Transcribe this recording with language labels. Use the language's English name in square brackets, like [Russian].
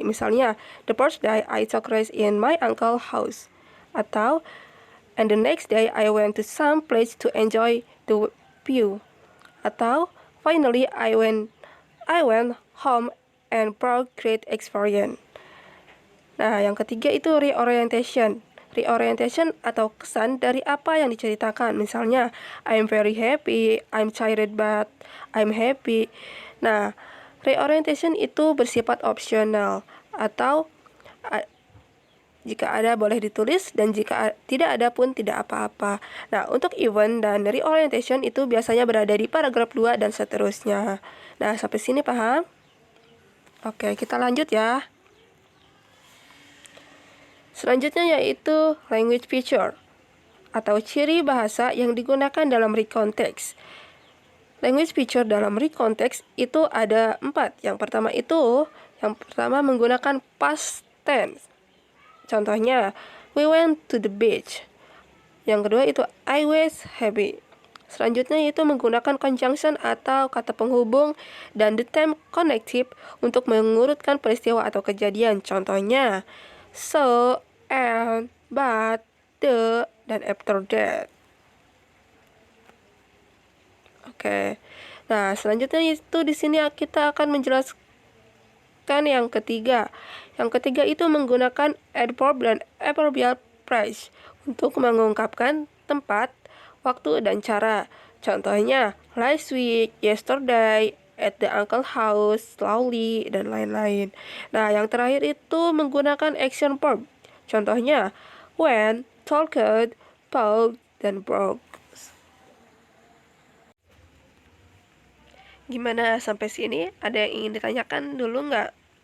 [Indonesian] Misalnya, [English] the first day I took rest in my uncle's house. [Indonesian] Atau, [English] and the next day I went to some place to enjoy the view. [Indonesian] Atau, [English] finally I went home and brought great experience. [Indonesian] Nah, yang ketiga itu reorientation. Reorientation atau kesan dari apa yang diceritakan. Misalnya, [English] I'm very happy, I'm tired but I'm happy. [Indonesian] Nah, reorientation itu bersifat opsional atau jika ada boleh ditulis dan jika tidak ada pun tidak apa-apa. Nah, untuk event dan reorientation itu biasanya berada di paragraf 2 dan seterusnya. Nah, sampai sini paham? Oke, kita lanjut ya. Selanjutnya yaitu language feature atau ciri bahasa yang digunakan dalam recontext. Language feature dalam recontext itu ada 4. Yang pertama menggunakan past tense. Contohnya, [English] we went to the beach. [Indonesian] Yang kedua itu [English] I was happy. [Indonesian] Selanjutnya yaitu menggunakan conjunction atau kata penghubung dan the time connective untuk mengurutkan peristiwa atau kejadian. Contohnya, so, and, but, the, dan after that. Oke. Nah, selanjutnya itu di sini kita akan menjelaskan yang ketiga. Yang ketiga itu menggunakan adverb dan adverbial phrase untuk mengungkapkan tempat, waktu, dan cara. Contohnya, last week, yesterday, [English] at the uncle house, [Indonesian] slowly, dan lain-lain. Nah, yang terakhir itu menggunakan action verb. Contohnya, when, talked, bought, dan broke. Gimana sampai sini? Ada yang ingin ditanyakan dulu nggak?